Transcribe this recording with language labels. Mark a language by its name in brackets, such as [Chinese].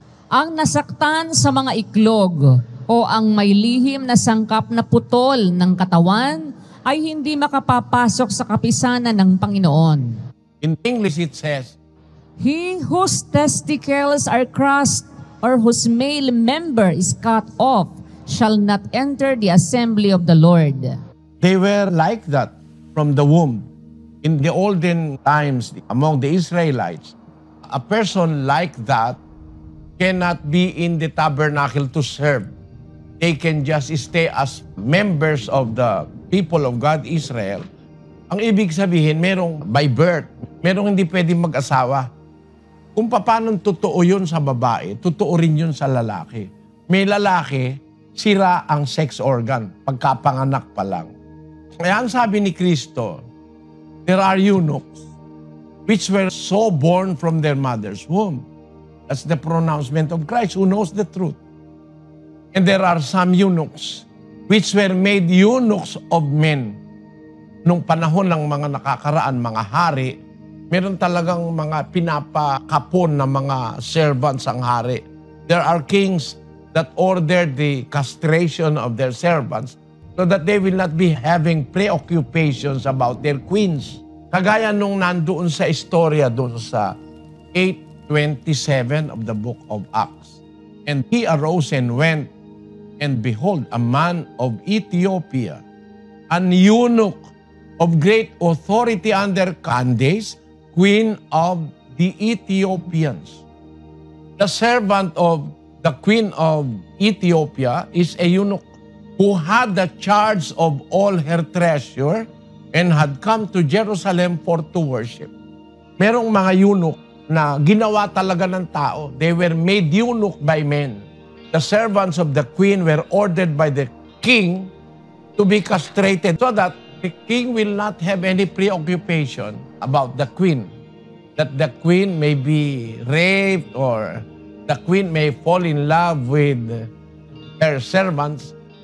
[Filipino] Ang nasaktan sa mga iklog o ang may lihim na sangkap na putol ng katawan ay hindi makapapasok sa kapisanan ng Panginoon. [English] In English it says, He whose testicles are crushed or whose male member is cut off shall not enter the assembly of the Lord. they were like that from the womb. In the olden times, among the Israelites, a person like that cannot be in the tabernacle to serve. They can just stay as members of the people of God, Israel. [Filipino] Ang ibig sabihin, merong [English] by birth, [Filipino] merong hindi pwedeng mag-asawa. Kung paano totoo yun sa babae, totoo rin yun sa lalaki. May lalaki, sira ang sex organ, pagkapanganak pa lang. Kaya ang sabi ni Kristo, [English] there are eunuchs which were so born from their mother's womb. That's the pronouncement of Christ who knows the truth. And there are some eunuchs which were made eunuchs of men. [Filipino] Nung panahon ng mga nakakaraan, mga hari, meron talagang mga pinapakapon na mga servants ang hari. [English] There are kings that ordered the castration of their servants so that they will not be having preoccupations about their queens. [Filipino] Kagaya nung nandoon sa istorya doon sa 8:27 [English] of the book of Acts. And he arose and went, and behold, a man of Ethiopia, an eunuch of great authority under Candace, queen of the Ethiopians. The servant of the queen of Ethiopia is a eunuch who had the charge of all her treasure and had come to Jerusalem for to worship. [Filipino] Merong mga eunuch na ginawa talaga ng tao. [English] They were made eunuch by men. The servants of the queen were ordered by the king to be castrated so that the king will not have any preoccupation about the queen. That the queen may be raped or the queen may fall in love with her servants.